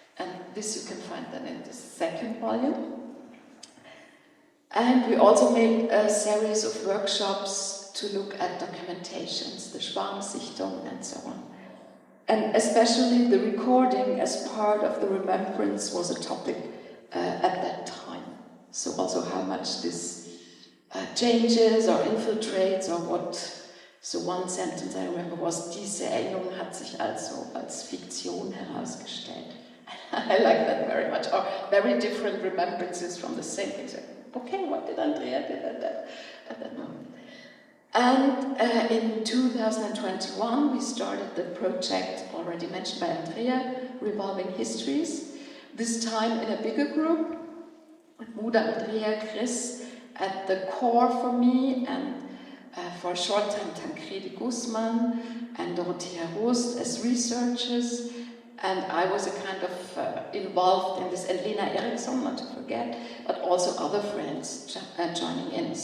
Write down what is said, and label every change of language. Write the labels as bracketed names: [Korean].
[English] And this you can find then in the second volume. And we also made a series of workshops to look at documentations, the Schwarmsichtung and so on. And especially the recording as part of the remembrance was a topic at that time. So also how much this changes or infiltrates or what. So one sentence I remember was, [German] diese Erinnerung hat sich also als Fiktion herausgestellt. [English] I like that very much. Or very different remembrances from the same thing. So, okay, what did Andrea do at that moment? And in 2021, we started the project already mentioned by Andrea, Revolving Histories, this time in a bigger group, with Muda, Andrea, Chris at the core for me, and for a short time Tancredi Guzman and Dorothea as researchers, and I was a kind of involved in this, and Lena Eriksson, not to forget, but also other friends joining in.